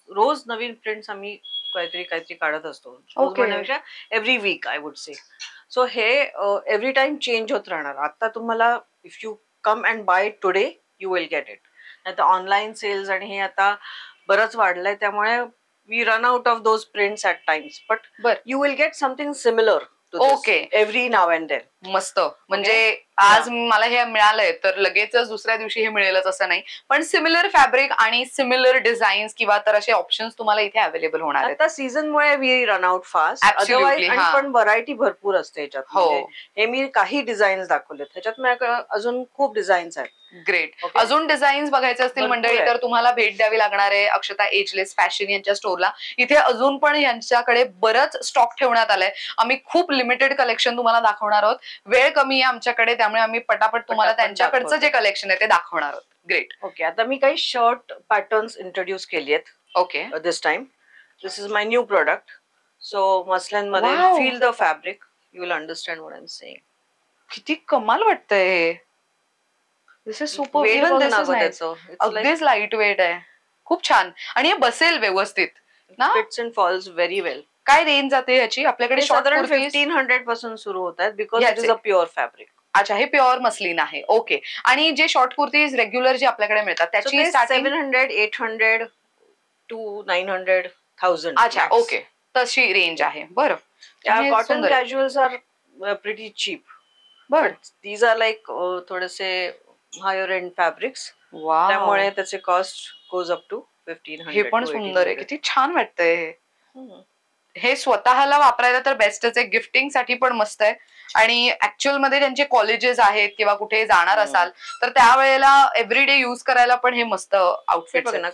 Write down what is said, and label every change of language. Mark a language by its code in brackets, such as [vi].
[mr] रोज नवीन prints आम्ही काहीतरी काढत असतो. [en] Every week I would say. So हे every time change [mr] होत राहणार. आता तुम्हाला [en] If you come and buy today you will get it. [mr] आता ऑनलाईन सेल्स आणि हे आता बरंच वाढलंय, त्यामुळे [en] We run out of those prints at times. But you will get something similar okay every now and then. [mr] मस्त. म्हणजे आज मला हे मिळालंय तर लगेचच दुसऱ्या दिवशी हे मिळेलच असं नाही, पण सिमिलर फॅब्रिक आणि सिमिलर डिझाईन्स किंवा तर असे ऑप्शन्स तुम्हाला इथे अवेलेबल होणार आहेत. आता सीझनमुळे [en] We run out fast. [mr] Otherwise पण व्हरायटी भरपूर असते ह्याच्यात. हो, हे मी काही डिझाईन्स दाखवलेत. ह्याच्यात माझ्याकडे अजून खूप डिझाईन्स आहेत. [en] Great. [mr] अजून डिझाईन्स बघायचे असतील मंडळी तर तुम्हाला भेट द्यावी लागणार आहे अक्षता एजलेस फॅशन यांच्या स्टोरला. इथे अजून पण यांच्याकडे बरंच स्टॉक ठेवण्यात आलाय. आम्ही खूप लिमिटेड कलेक्शन तुम्हाला दाखवणार आहोत. वेळ कमी आहे आमच्याकडे, त्यामुळे आम्ही पटापट तुम्हाला त्यांच्याकडचं जे कलेक्शन आहे ते दाखवणार आहोत. [en] Great. [mr] ओके, आता मी काही शर्ट पॅटर्न्स इंट्रोड्यूस केली आहेत. [en] Okay, this time this is my new product. [mr] So muslin मध्ये [en] Feel the fabric, you will understand what I am saying. [mr] किती कमाल वाटतंय हे. [en] This is super. Even this is nice. [mr] अगदीच लाईट वेट आहे. खूप छान. आणि हे बसेल व्यवस्थित ना. [en] Fits and falls very well. [mr] काय रेंज जाते ह्याची आपल्याकडे? साधारण 1500 पासून सुरू होत आहेत [en] Because it is a pure fabric. [mr] अच्छा, हे प्युअर मस्लिन आहे. ओके. आणि जे शॉर्ट कुर्तीज रेग्युलर जे आपल्याकडे मिळतात त्याची [en] 700, 800 to 900, 1000. [mr] अच्छा, ओके, तशी रेंज आहे. बरं. [en] Cotton casuals are pretty cheap. But these are like थोडेसे higher end fabrics. [mr] त्यामुळे त्याचे [en] Cost goes up to 1500. [mr] हे पण सुंदर आहे. किती छान वाटतंय हे. हे स्वतःला वापरायला तर बेस्टच आहे. गिफ्टिंग साठी पण मस्त आहे. आणि ऍक्च्युअल मध्ये त्यांचे कॉलेजेस आहेत किंवा कुठे जाणार असाल तर त्यावेळेला एव्हरीडे युज करायला पण हे मस्त आउटफिट आहे.